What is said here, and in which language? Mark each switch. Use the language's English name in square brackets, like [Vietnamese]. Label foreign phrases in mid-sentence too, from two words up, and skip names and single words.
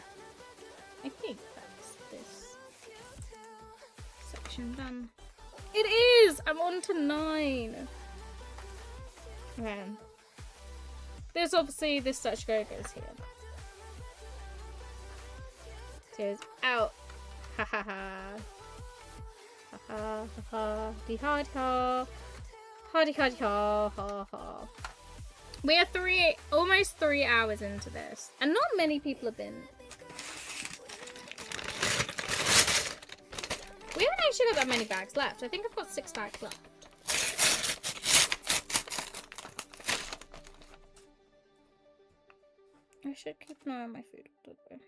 [English] I think that's this section done. It is! I'm on to 9. Okay. There's obviously this such go-goes here. Goes out. Ha ha ha. Ha ha ha ha. Di ha di ha. Ha di ha di ha ha ha. We are almost 3 hours into this, and not many people have been. We haven't actually got that many bags left. I think I've got 6 bags left. I should keep an eye on my food a little bit.